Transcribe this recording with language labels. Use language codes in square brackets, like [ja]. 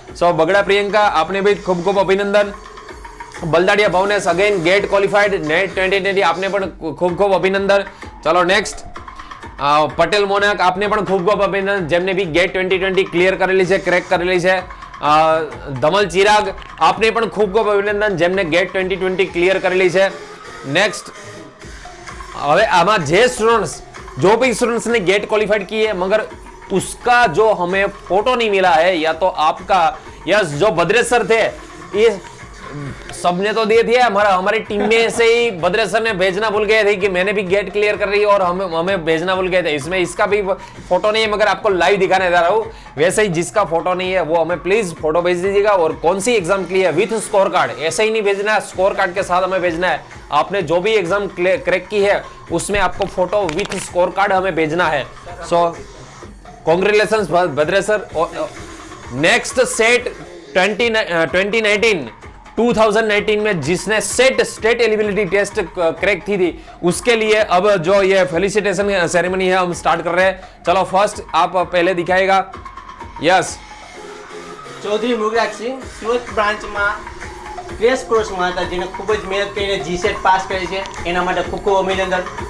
[gu] સો બગડા પ્રિયંકા આપને બી ખૂબ ખૂબ અભિનંદન. બલદાડિયા ભાવનેશ અગેન ગેટ ક્વોલિફાઈડ નેટ 2020 આપને પણ ખૂબ ખૂબ અભિનંદન. ચલો નેક્સ્ટ પટેલ મોનક આપને પણ ખૂબ ખૂબ અભિનંદન જેમને બી ગેટ 2020 ક્લિયર કરેલી છે, ક્રેક કરેલી છે. ધમલ ચિરાગ આપને પણ ખૂબ ખૂબ અભિનંદન જેમને ગેટ 2020 ક્લિયર કરેલી છે. [hi] नेक्स्ट [gu] હવે આમાં જે [hi] स्टूडेंट्स जो भी स्टूडेंट्स ने गेट क्वालिफाइड की है मगर उसका जो हमें फोटो नहीं मिला है या तो आपका यस जो भद्रेश सर थे ये सबने तो दिए थे हमारी टीम में से ही भद्रेश सर ने भेजना भूल गए थे कि मैंने भी गेट क्लियर कर रही है और हमें भेजना भूल गए थे. इसमें इसका भी फोटो नहीं है मगर आपको लाइव दिखाने जा रहा हूँ. वैसे ही जिसका फोटो नहीं है वो हमें प्लीज फोटो भेज दीजिएगा और कौन सी एग्जाम के लिए विथ स्कोर कार्ड. ऐसे ही नहीं भेजना है, स्कोर कार्ड के साथ हमें भेजना है. आपने जो भी एग्जाम क्रैक की है उसमें आपको फोटो विथ स्कोर कार्ड हमें भेजना है. सो congratulations Bhadresh sir. Next set 2019 में जिसने स्टेट एलिजिबिलिटी टेस्ट क्रैक की थी उसके लिए अब जो ये फेलिसिटेशन सेरेमनी है हम स्टार्ट कर रहे हैं. चलो फर्स्ट आप पहले दिखाएगा. [en] yes [gu] ચૌધરી મુગરાજ સિંહ સુરત બ્રાન્ચમાં ક્રેશ કોર્સમાં હતા જેને ખૂબ જ મહેનત કરીને જીસેટ પાસ કરી છે એના માટે ખૂબ ખૂબ અભિનંદન.